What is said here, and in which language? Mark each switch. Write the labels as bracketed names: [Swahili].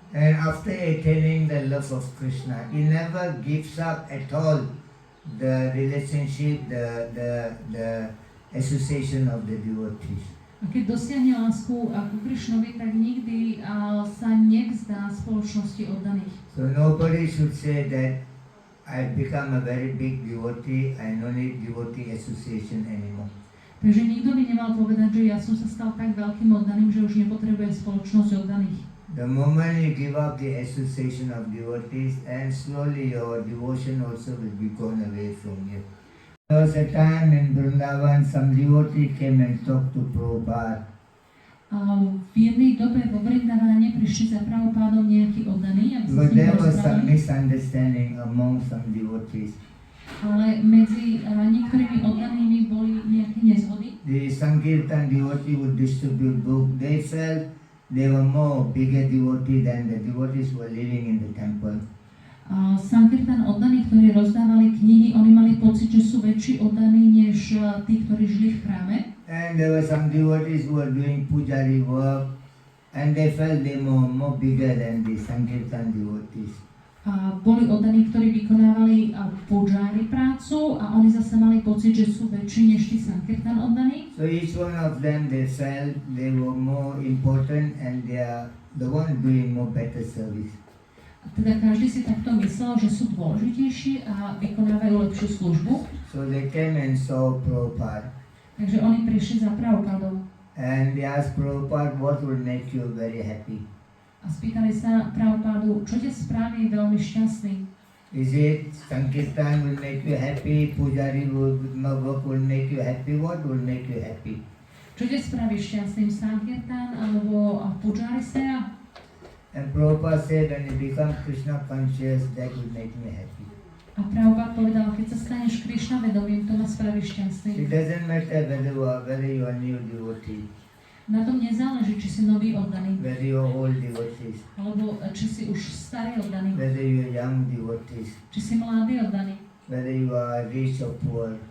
[English] And after attaining the love of Krishna, he never gives up at all the relationship, the association of the devotees. [Slovak] A keď dosiahne lásku ku Krišnovi, tak nikdy sa nevzdá spoločnosti oddaných. [English] So nobody should say that I've become a very big devotee, I don't need devotee association anymore. [Slovak] Takže nikto by nemal povedať, že ja som sa stal tak veľkým oddaným, že už nepotrebujem spoločnosť oddaných. [English] The moment you give up the association of devotees, and slowly your devotion also will be gone away from you. There was a time in Vrindavan, some devotee came and talked to Prabhupada. [Slovak] V jednej dobe vo Vrindaváne prišli za Prabhupádom nejakí oddaní, aby sa [English] But [Slovak] s ním [English] there was some [Slovak] porozprávali. [English] misunderstanding among some devotees. [Slovak] Ale medzi niektorými oddanými boli nejaké nezhody. [English] The Sankirtan devotee would distribute book. They felt they were more bigger devotee than the devotees who were living in the temple. [Slovak] Sankirtan oddaní, ktorí rozdávali knihy, oni mali pocit, že sú väčší oddaní než tí, ktorí žili v chráme. [English] And there were some devotees who were doing pujari work, and they felt they were more bigger than the Sankirtan devotees. [Slovak] Boli oddaní, ktorí vykonávali pujari prácu a oni zase mali pocit, že sú väčší než tí Sankirtan oddaní. [English] So each one of them, they felt they were more important and they are the one doing more better service. [Slovak] Teda každý si takto myslel, že sú dôležitejší a vykonávajú lepšiu službu. [English] So they came and saw Prabhupada. [Slovak] Takže oni prišli za Prabhupádom [English] And they asked Prabhupada, what will make you very happy? [Slovak] a spýtali sa Prabhupádu, čo ťa spraví veľmi šťastný. [English] Is it Sankirtan will make you happy, Pujari work will make you happy, what will make you happy? [Slovak] Čo ťa spraví šťastným, Sankirtan alebo Pujari Seja? [English] And Prabhupada said, when you become Krishna conscious, that will make me happy. [Slovak] A Prabhupád povedal, keď sa staneš Krišna vedomým, to ma spraví šťastný. [English] It doesn't matter whether you are new devotee, [Slovak] Na tom nezáleží, či si nový oddaný, [English] whether you are old devotees, [Slovak] alebo či si už starý oddaný, [English] whether you are young devotees, [Slovak] či si mladý oddaný, [English] whether you are rich or poor.